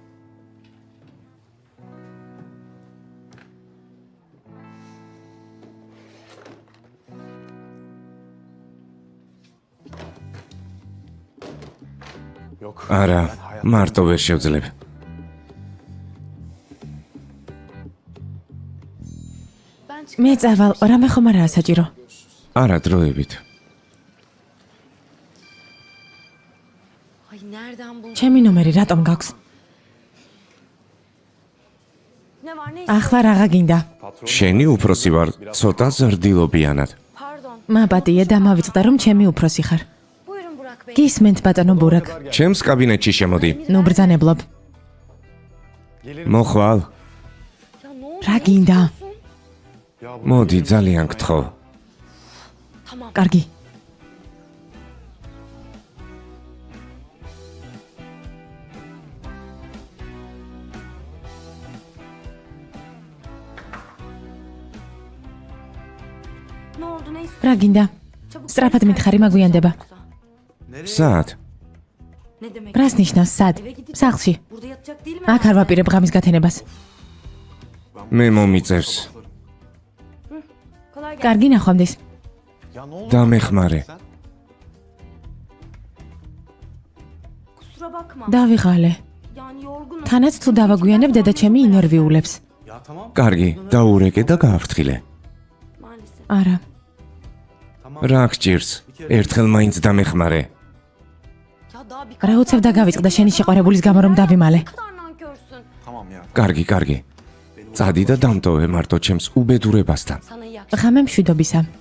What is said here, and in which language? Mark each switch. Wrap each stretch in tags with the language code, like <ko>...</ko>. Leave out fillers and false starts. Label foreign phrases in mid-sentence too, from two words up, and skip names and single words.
<tr>Yok.</tr> <ka>არა, მარტო ვერ შევძლებ. მე წავალ, რამე ხომ არაა საჭირო. არა, დროებით.</ka> <tr>Ay nereden buldun?</tr> <ka>ჩემი ნომერი რატომ გაქვს?</ka> <tr>Ne var ne</tr> <ka>ახლა რაღა გინდა? შენი უფროსი ვარ, ცოტა ზრდილობიანად.</ka> <tr>Pardon.</tr> <ka>მაპატია დამავიწყდა რომ ჩემი უფროსი ხარ.</ka> <tr>Buyurun Burak Bey.</tr> <ka>გისმენთ ბატონო ბურაკ. ჩემს კაბინეტში შემოდი. ნუ ბრძანებლობ. მოხვალ.</ka> <tr>Ya ne oldu?</tr> <ka>რა გინდა? მოდი, ძალიან გთხოვ. კარგი.</ka> <tr>Ne oldu ne istiyorsun?</tr> <ka>რა გინდა? სწრაფად მითხარი მაგვიანდება. სად?</ka> <tr>Ne demek?</tr> <ka>რას ნიშნავს სად? სახლში.</ka> <tr>Burada yatacak değil mi?</tr> <ka>აქ არ ვაპირებ ღამის გათენებას. მე მომიწევს.</ka> <tr>Kolay gelsin.</tr> <ka>კარგი ნახვამდის.</ka> <tr>Ya ne oldu?</tr> <ka>დამეხმარე.</ka> <tr>Kusura bakma.</tr> <ka>დავიღალე.</ka> <tr>Yani yorgunum.</tr> <ka>თანაც თუ დავაგვიანებ დედა ჩემი ინერვიულებს.</ka> <tr>Ya tamam.</tr> <ka>კარგი, დაურეკე და გააფრთხილე.</ka> <tr>Maalesef.</tr> <ka>არა. რა გჭირს? ერთხელ მაინც დამეხმარე.</ka> <tr>Ya daha bir</tr> <ka>რა უცებ დაგავიწყდა შენი შეყვარებულის გამო რომ დავიმალე.</ka> <tr>kadar nankörsün. Tamam ya.</tr> <ka>კარგი, კარგი. წადი და დამტოვე მარტო ჩემს უბედურებასთან.</ka> <tr>Sana iyi akşamlar.</tr> <ka>ღამე მშვიდობისა.</ka>